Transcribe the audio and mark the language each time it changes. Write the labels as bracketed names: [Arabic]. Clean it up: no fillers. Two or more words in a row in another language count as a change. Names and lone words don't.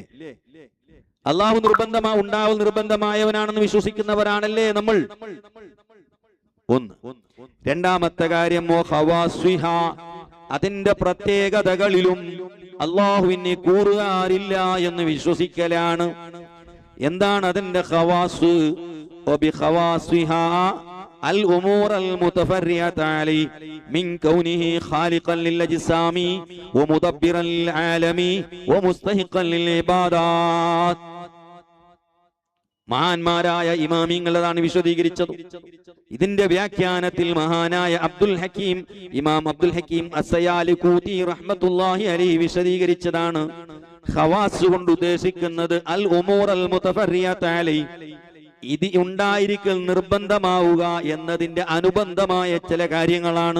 [Malayalam] അല്ലാഹു ഉണ്ടാവൽ നിർബന്ധമായവനാണെന്ന് വിശ്വസിക്കുന്നവരാണല്ലേ നമ്മൾ. ഒന്ന്. രണ്ടാമത്തെ കാര്യം അതിന്റെ പ്രത്യേകതകളിലും അല്ലാഹുവിനെ കൂറുകാരില്ല എന്ന് വിശ്വസിക്കലാണ്. എന്താണ് അതിന്റെ ഖവാസ്? [Arabic] الأمور المتفرعة عليه من كونه خالقا للأجسام ومدبرا للعالم ومستحقا للعبادات. [Malayalam] മഹാന്മാരായ ഇമാമിങ്ങളാണ് വിശദീകരിച്ചത്. ഇതിന്റെ വ്യാഖ്യാനത്തിൽ മഹാനായ ഇമാം അബ്ദുൽ ഹക്കീം അസ്സയാലി കൂത്തി [Arabic] رحمة الله عليه [Malayalam] വിശദീകരിച്ചതാണ്. ഖവാസ് കൊണ്ട് ഉദ്ദേശിക്കുന്നത് [Arabic] الأمور المتفرعة عليه, [Malayalam] ഇത് ഉണ്ടായിരിക്കൽ നിർബന്ധമാവുക എന്നതിന്റെ അനുബന്ധമായ ചില കാര്യങ്ങളാണ്.